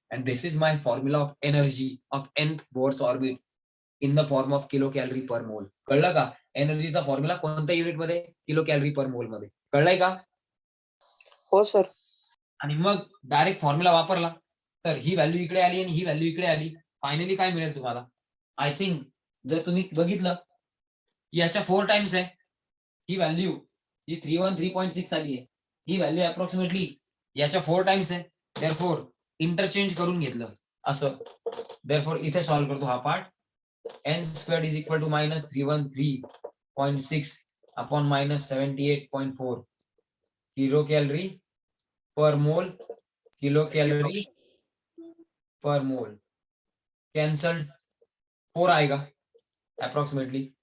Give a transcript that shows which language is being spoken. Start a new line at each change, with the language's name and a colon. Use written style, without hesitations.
English: And this is my formula of energy of nth Bohr's orbit in the form of kilo calorie per mole.
Marathi: कळलं का, एनर्जीचा formula कोणत्या unit मध्ये, kilo calorie पर मोल मध्ये, कळलंय का। हो सर। आणि मग डायरेक्ट फॉर्म्युला वापरला तर ही व्हॅल्यू इकडे आली आणि ही व्हॅल्यू इकडे आली, फायनली काय मिळेल तुम्हाला,
English: I think
Marathi: जर तुम्ही बघितलं याच्या 4 टाइम्स आहे ही व्हॅल्यू, ही 313.6 आली आहे, ही व्हॅल्यू अप्रॉक्सिमेटली याच्या 4 टाइम्स आहे. देअरफॉर इंटरचेंज करून घेतलं असं. देअरफॉर इथे सॉल्व्ह करतो हा part.
English: n squared is equal to minus 313.6 upon minus 78.4 kilo calorie per mole, kilo calorie per mole. Cancelled, 4
Hindi: आएगा
English: Approximately.